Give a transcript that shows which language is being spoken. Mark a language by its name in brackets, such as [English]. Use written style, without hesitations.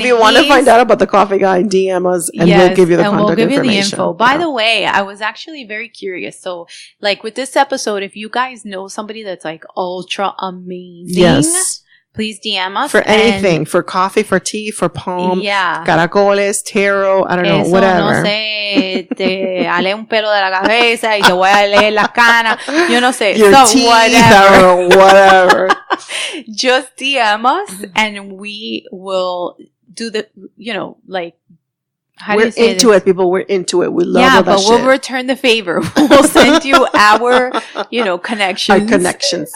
[English] if you want to find out about the coffee guy, DM us and we'll give you the contact information. We'll give you the info. By the way, I was actually very curious. So, like with this episode, if you guys know somebody that's like ultra amazing, yes. Please DM us. For anything. For coffee, for tea, for palm. Yeah. Caracoles, tarot, I don't know, whatever. [Spanish] No sé, te ale un pelo de la cabeza y te voy a leer las canas. Yo no sé. [English] Your so teeth whatever. or whatever. Just DM us and we will do the, like, we're into it, people. We're into it. We love all that but shit. We'll return the favor. We'll send you our, connections. Our connections.